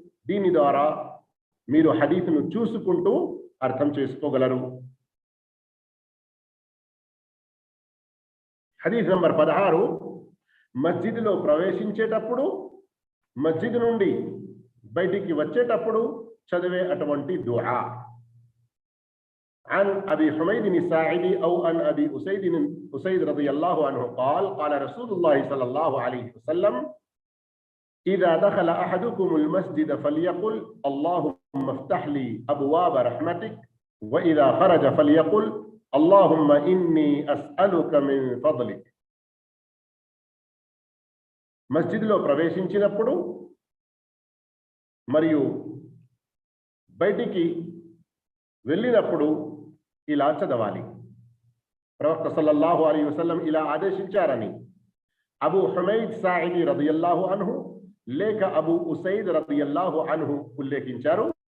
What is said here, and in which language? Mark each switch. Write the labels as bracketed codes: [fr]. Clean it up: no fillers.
[te] దీని ద్వారా మీరు హదీస్ను చూసుకుంటూ అర్థం చేసుకోగలరు. హదీస్ నంబర్ 16, మస్జిద్లో ప్రవేశించేటప్పుడు, మస్జిద్ నుండి బయటికి వచ్చేటప్పుడు చదివే అటువంటి దుఆ. [ar] عن أبي حميد الساعدي أو عن أبي أسيد رضي الله عنه قال قال رسول الله صلى الله عليه وسلم إذا دخل أحدكم المسجد فليقل اللهم افتح لي أبواب رحمتك وإذا خرج فليقل اللهم إني أسألك من فضلك. [te] మస్జిద్లో ప్రవేశించినప్పుడు మరియు బయటికి వెళ్ళినప్పుడు ఇలా చదవాలి. ప్రవక్త సల్లల్లాహు అలైహి వసల్లం ఇలా ఆదేశించారని అబూ హుమైద్ సాయిది రదియల్లాహు అన్హు లేక అబూ ఉసైద్ రదియల్లాహు అన్హు ఉల్లేఖించారు.